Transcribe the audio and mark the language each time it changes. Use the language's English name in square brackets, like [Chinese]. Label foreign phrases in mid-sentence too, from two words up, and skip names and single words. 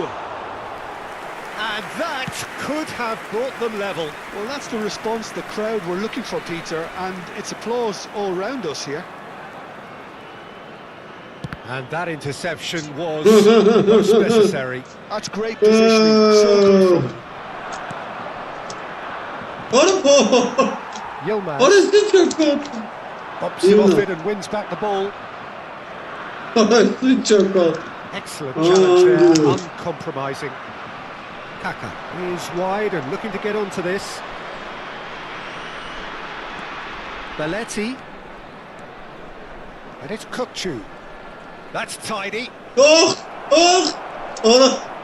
[English] And that could have brought them level. Well, that's the response the crowd were looking for, Peter, and it's applause all round us here. And that interception was most necessary. That's great positioning, so good from him. [Armenian] Արա, Yilmaz արա ինչ կոտ։ [English] pops it off it and wins back the ball. [Armenian] Արա ինչ կոտ։ [English] Excellent challenge there, uncompromising. Kaka is wide and looking to get onto this. Belletti. And it's Kukçu. That's tidy. Oh! Oh! Oh!